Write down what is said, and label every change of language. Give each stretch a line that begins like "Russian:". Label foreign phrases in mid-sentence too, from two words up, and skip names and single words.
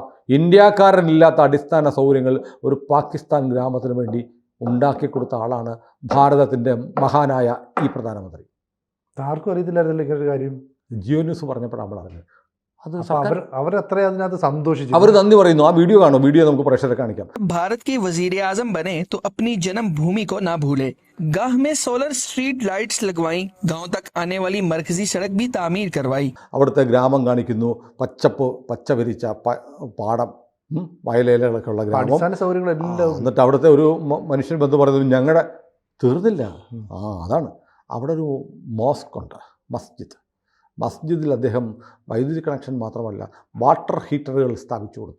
Malayalam: ഇന്ത്യക്കാരനില്ലാത്ത അടിസ്ഥാന സൗകര്യങ്ങൾ ഒരു പാകിസ്ഥാൻ ഗ്രാമത്തിന് വേണ്ടി ഉണ്ടാക്കി കൊടുത്ത ആളാണ് ഭാരതത്തിൻ്റെ മഹാനായ ഈ പ്രധാനമന്ത്രി. ആർക്കും അറിയത്തില്ലായിരുന്നല്ലോ ഇങ്ങനൊരു കാര്യം. ജിയോ ന്യൂസ് പറഞ്ഞപ്പോഴാണ് നമ്മൾ അറിഞ്ഞത്. അവർ നന്ദി പറയുന്നു. ആ വീഡിയോ കാണും. വീഡിയോ നമുക്ക് പ്രേക്ഷകരെ കാണിക്കാം.
Urdu: भारत के वजीर आजम बने तो अपनी जन्म भूमि को ना भूले। गांव में
English: solar street lights
Urdu: लगवाई, गांव तक आने वाली मरकजी सड़क भी तामीर करवाई.
Malayalam: അവിടുത്തെ ഗ്രാമം കാണിക്കുന്നു. പച്ച വിരിച്ച പാടം, വയലേലകളൊക്കെ ഉള്ള ഗ്രാമം. എന്നിട്ട് അവിടുത്തെ ഒരു മനുഷ്യൻ ബന്ധു പറയുന്നത് ഞങ്ങളുടെ തീർന്നില്ല. അതാണ് അവിടെ ഒരു മോസ്ക് ഉണ്ട്, മസ്ജിദിൽ അദ്ദേഹം വൈദ്യുതി കണക്ഷൻ മാത്രമല്ല വാട്ടർ ഹീറ്ററുകൾ സ്ഥാപിച്ചു കൊടുത്തു.